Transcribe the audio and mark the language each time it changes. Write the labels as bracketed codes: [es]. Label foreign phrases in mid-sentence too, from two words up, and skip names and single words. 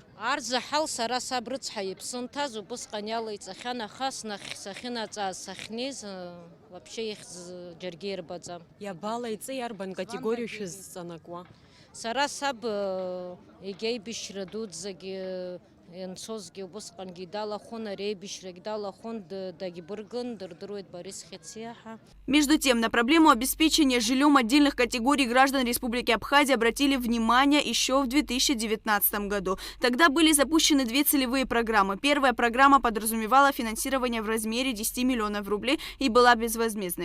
[ab] Арзаҳал сара саб рыцҳа иԥсынҭаз убысҟан иалаиҵахьан, аха сахьынаҵаз сахьнеиз вообще ихьӡ џьаргьы ирбаӡам. Иабалаиҵеи арбан категориа шәызҵанакуа? Сара саб егьа аибашьра дуӡӡагьы ианцозгьы убысҟангьы далахон, ари аибашьрагь далахон, дагьбыргын, дырдыруеит Борис Хециаҳа. [ru] Между тем, на проблему обеспечения жильем отдельных категорий граждан Республики Абхазия обратили внимание еще в 2019 году. Тогда были запущены две целевые программы. Первая программа подразумевала финансирование в размере 10 миллионов рублей и была безвозмездной.